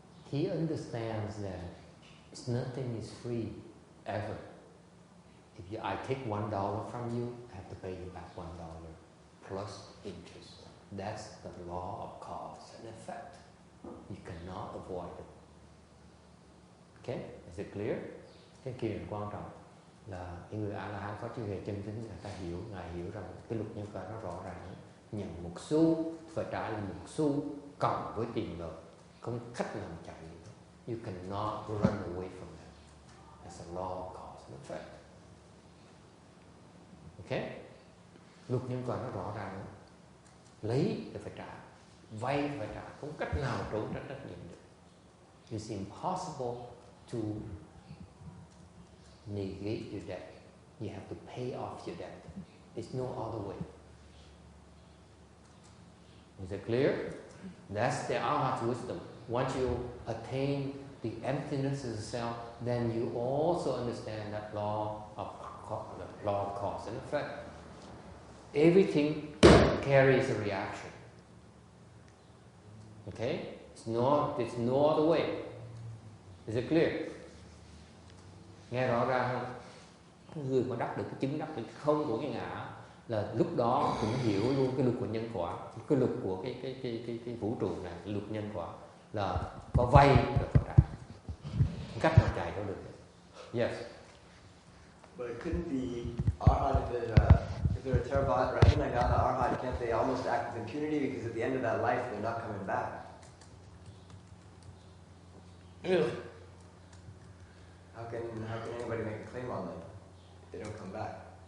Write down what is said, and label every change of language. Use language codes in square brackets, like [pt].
[en] He understands that nothing is free ever. If I take $1 from you, I have to pay you back $1 plus interest. That's the law of cause and effect. You cannot avoid it. Okay? Is it clear? [vi] Cái kia là quan trọng là người A-la-hán có trí huệ chân chính, người ta hiểu, ngài hiểu rằng cái luật nhân quả nó rõ ràng. Nhận một xu phải trả lại một xu cộng với tiền lợi, không cách nào chạy được. [en] You cannot run away from that. That's a law of cause and effect. [vi] Okay? Luật nhân quả nó rõ ràng. Lấy thì phải trả, vay phải trả, không cách nào trốn tránh trách nhiệm được. [en] It's impossible to negate your debt. You have to pay off your debt. There's no other way. Is it clear? That's the arhat's wisdom. Once you attain the emptiness of the self, then you also understand that law of cause and effect. Everything carries a reaction. Okay? It's no other way. Is it clear? [vi] Nghe rõ ràng không? Người mà đắc được cái chứng, đắc được cái không của cái ngã là lúc đó cũng hiểu luôn cái luật của nhân quả, cái luật của cái vũ trụ này, luật nhân quả là có vay rồi có trả. Cách nào chạy đâu được. Yes. [en] But it couldn't be arhat if they're a Theravada, Rahinagata arhat, can't they almost act with impunity because at the end of that life they're not coming back? Really? How can anybody make a claim on them if they don't come back?